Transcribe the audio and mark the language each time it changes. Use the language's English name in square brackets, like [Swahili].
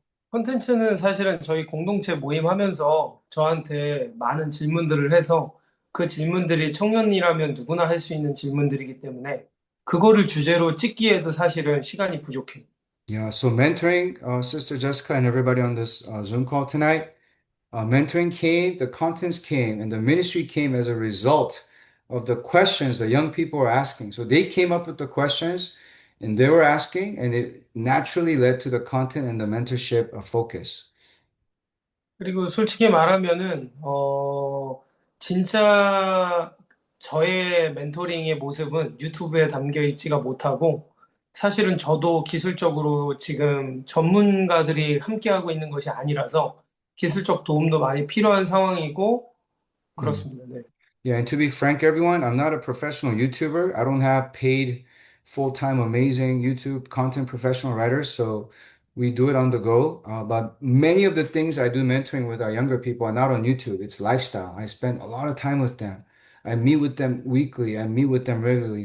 [Korean] 콘텐츠는 사실은 저희 공동체 모임하면서 저한테 많은 질문들을 해서 그 질문들이 청년이라면 누구나 할 수 있는 질문들이기 때문에 그거를 주제로 찍기에도 사실은 시간이 부족해요. [English] Yeah, so mentoring, Sister Jessica and everybody on this Zoom call tonight, mentoring came, the contents came, and the ministry came as a result of the questions the young people were asking. So they came up with the questions and they were asking, and it naturally led to the content and the mentorship focus. [Korean] 그리고 솔직히 말하면은, 진짜 저의 멘토링의 모습은 유튜브에 담겨 있지가 못하고, 사실은 저도 기술적으로 지금 전문가들이 함께하고 있는 것이 아니라서 기술적 도움도 많이 필요한 상황이고, 그렇습니다. 네. [English] Yeah, and to be frank, everyone, I'm not a professional YouTuber. I don't have paid, full-time, amazing YouTube content professional writers, so we do it on the go. But many of the things I do mentoring with our younger people are not on YouTube. It's lifestyle. I spend a lot of time with them. I meet with them weekly. I meet with them regularly.